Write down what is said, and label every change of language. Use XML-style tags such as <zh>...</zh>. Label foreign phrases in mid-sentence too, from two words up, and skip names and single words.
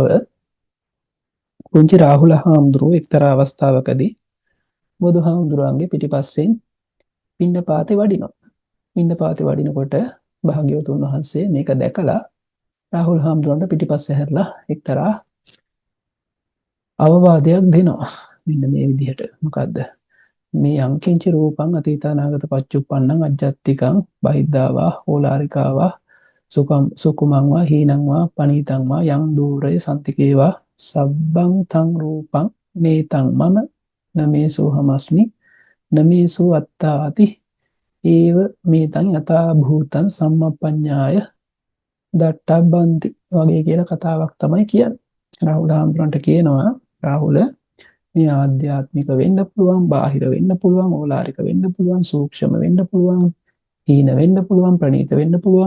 <si>පුංචි රාහුල හාමුදුරුවෝ එක්තරා අවස්ථාවකදී බුදුහාමුදුරුවන්ගේ පිටිපස්සෙන් පිණ්ඩපාතේ වඩිනවා. පිණ්ඩපාතේ වඩිනකොට භාග්‍යවතුන් වහන්සේ මේක දැකලා රාහුල හාමුදුරුවන්ට පිටිපස්සේ හැරලා එක්තරා අවවාදයක් දෙනවා. මෙන්න මේ විදිහට. මොකද්ද? මේ</si> <pi>යංකින්ච රූපං අතීතානාගත පච්චුප්පන්නං අජ්ජත්තිකං බහිද්ධාවා ඕලාරිකාවා සුකුමං වා හීනං වා පනීතං වා යං දූරේ සන්තිකේවා සබ්බං තං රූපං මේතං මම නමේසෝ හමස්මි නමේසෝ අත්තාති ඒව මේතං යථා භූතං සම්මප්පඤ්ඤාය දට්ඨබ්බන්ති</pi> <si>වගේ කියලා කතාවක් තමයි කියන්නේ. රාහුල හාමුදුරන්ට කියනවා රාහුල මේ ආධ්‍යාත්මික වෙන්න පුළුවන්, බාහිර වෙන්න පුළුවන්, ඕලාරික වෙන්න පුළුවන්, සූක්ෂම වෙන්න පුළුවන්, හීන වෙන්න පුළුවන්, ප්‍රණීත වෙන්න පුළුවන්.</si>